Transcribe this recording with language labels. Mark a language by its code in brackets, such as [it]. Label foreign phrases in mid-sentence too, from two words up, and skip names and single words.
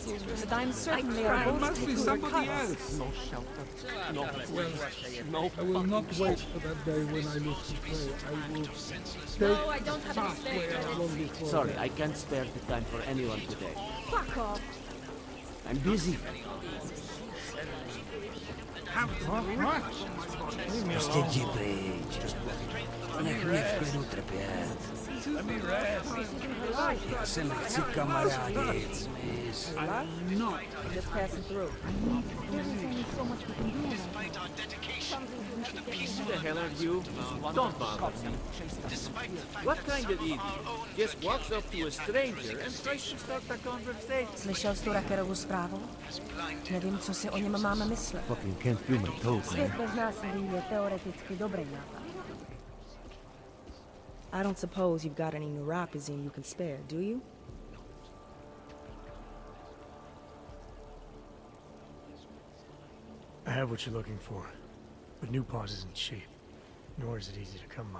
[en] But I'm certain they are both taking their cuts. No shelter, no place, no I will not wait for that day when I lose control. I will take No, I don't have any spare. long before. Sorry, I can't spare the time for anyone today. Fuck off. I'm busy. [cs] Prostě jdi pryč. Nech mě v klidu trpět. Já se nechci kamarádit, Smith. [en] No. Just passing through. There is only so much we can do. Who the hell are you? Don't bother me. What kind of idiot just walks up to a stranger and tries to start a conversation? [cs] Slyšel jsi tu Rackerovu zprávu? Nevím, co si o něm máme myslet. [en] Fucking can't feel my toes, [cs] Svět bez násilí je teoreticky dobrý nápad. [en] I don't suppose you've got any neuropazine you can spare, do you? I have what you're looking for, but New Paws isn't cheap, nor is it easy to come by.